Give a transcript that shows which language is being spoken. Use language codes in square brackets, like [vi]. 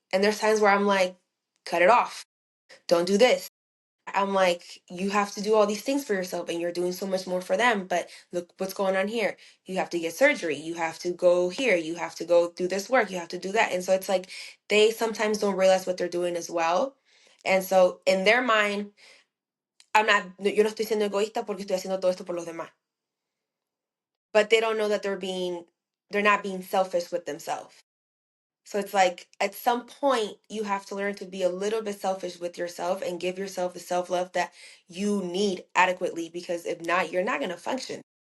[en] And there's times where I'm like, cut it off. Don't do this. I'm like, you have to do all these things for yourself and you're doing so much more for them. But look what's going on here. You have to get surgery. You have to go here. You have to go do this work. You have to do that. And so it's like they sometimes don't realize what they're doing as well. And so in their mind, [es] yo no estoy siendo egoísta porque estoy haciendo todo esto por los demás. [en] But they don't know that they're not being selfish with themselves. So it's like at some point you have to learn to be a little bit selfish with yourself and give yourself the self-love that you need adequately because if not, you're not going to function.